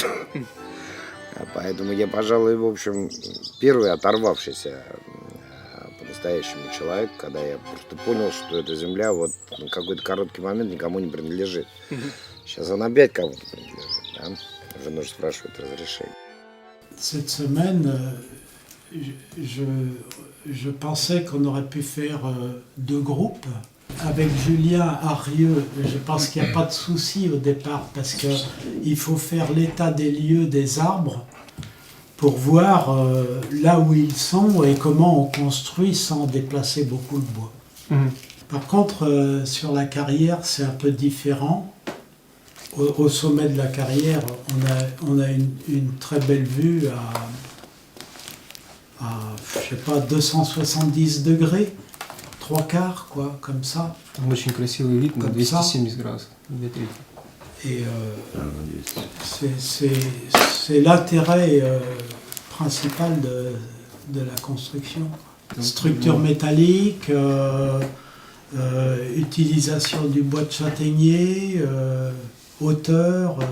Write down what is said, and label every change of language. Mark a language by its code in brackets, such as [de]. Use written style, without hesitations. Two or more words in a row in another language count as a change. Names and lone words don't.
[ru] Поэтому я, пожалуй, в общем, первый оторвавшийся по-настоящему человек, когда я просто понял, что эта земля вот на какой-то короткий момент никому не принадлежит. Сейчас она опять кому-то принадлежит, да? Уже нужно спрашивать разрешение. [fr] Cette semaine, je pensais qu'on aurait pu faire 2 groupes. Avec Julien à Rieux, je pense qu'il n'y a pas de souci au départ parce qu'il faut faire l'état des lieux des arbres pour voir là où ils sont et comment on construit sans déplacer beaucoup de bois. Par contre, sur la carrière, c'est un peu différent. Au sommet de la carrière, on a une très belle vue à je sais pas, 270 degrés, 3/4, quoi, comme ça. [ru] Там очень красивый вид на [fr] Comme [ru] 270 градусов. 230. [fr] Et c'est l'intérêt principal de la construction. Structure métallique, utilisation du bois de châtaignier, hauteur, tout ça.